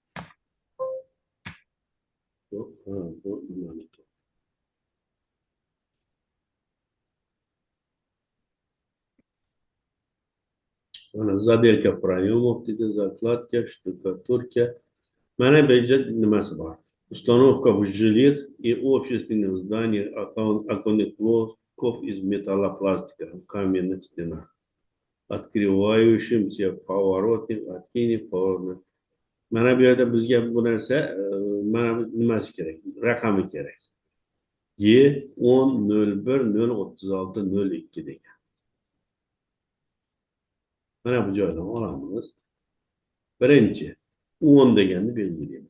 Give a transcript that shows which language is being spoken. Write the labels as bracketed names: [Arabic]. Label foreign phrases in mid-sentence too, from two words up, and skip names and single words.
[Uzbek] Bu nimani? [Russian] Mana Заделка проёмов dedi, zakladka, штукатурка. [Uzbek] Mana bu yerda nimasi bor? [Russian] Установка в жилых и общественных зданиях оконных блоков из металлопластика в каменных стенах, открывающимся поворотных, откинув поворотных. [Uzbek] Mana bu yerda bizga bu narsa mana nimasi kerak? Raqami kerak. Y1001036002 degan. Mana bu joydan olamiz. Birinchi 10 deganni belgilaymiz.